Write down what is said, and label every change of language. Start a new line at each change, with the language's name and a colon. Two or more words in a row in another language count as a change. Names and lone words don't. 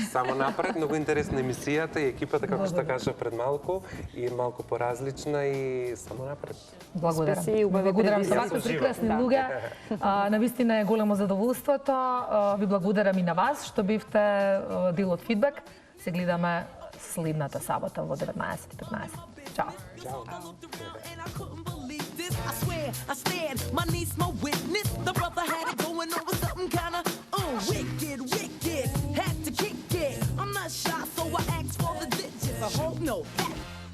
Macedonian: Само напред, многу интересна емисијата и екипата, како што кажа пред малку, и малку поразлична и само напред. Благодарам. Успеси и убави Благодарам за предизвици. вакви прекрасни Да. луѓе. Навистина е големо задоволството. Ви благодарам и на вас што бивте дел од фидбек. Се гледаме следната сабота во 19:15. Чао.
English: And I couldn't believe this. I swear, I stared. My niece, my witness. The brother had it going on with something kinda wicked, wicked. Had to kick it. I'm not shy, so I asked for the digits. I hope no.